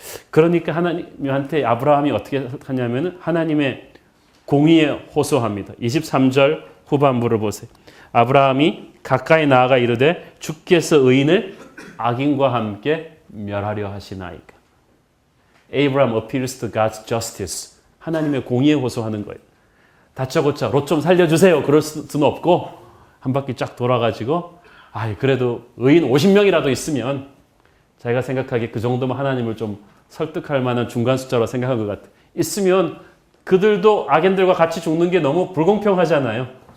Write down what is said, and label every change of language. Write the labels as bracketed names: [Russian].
[Korean] 그러니까 하나님한테 아브라함이 어떻게 하냐면 하나님의 공의에 호소합니다. 23절 후반부를 보세요. 아브라함이 가까이 나아가 이르되 주께서 의인을 악인과 함께 멸하려 하시나이까. [English] Abraham appeals to God's justice. [Korean] 하나님의 공의에 호소하는 거예요. 다짜고짜 롯 좀 살려주세요. 그럴 수는 없고 한 바퀴 쫙 돌아가지고 그래도 의인 50명이라도 있으면 자기가 생각하기에 그 정도면 하나님을 좀 설득할 만한 중간 숫자로 생각한 것 같아요. 있으면 그들도 악인들과 같이 죽는 게 너무 불공평하잖아요.